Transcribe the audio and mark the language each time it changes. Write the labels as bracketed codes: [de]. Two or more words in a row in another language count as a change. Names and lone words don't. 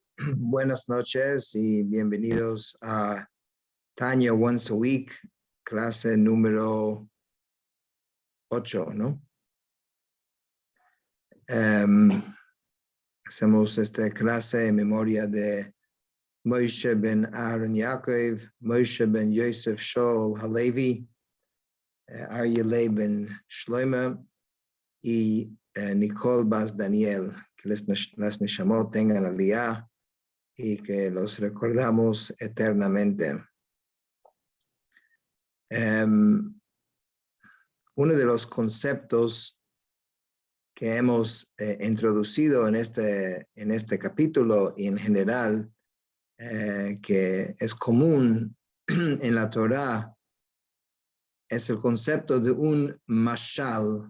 [es] Buenas noches y bienvenidos a Tanya Once a Week, clase número 8, ¿no? Hacemos esta clase en memoria de Moshe ben Aaron Yaakov, Moshe ben Yosef Shaul Halevi, Aryeh ben Shlomo y Nicole Bas Daniel. Que las Neshamot tengan aliyah y que los recordamos eternamente. Uno de los conceptos que hemos introducido en este capítulo y en general, que es común en la Torá, es el concepto de un mashal.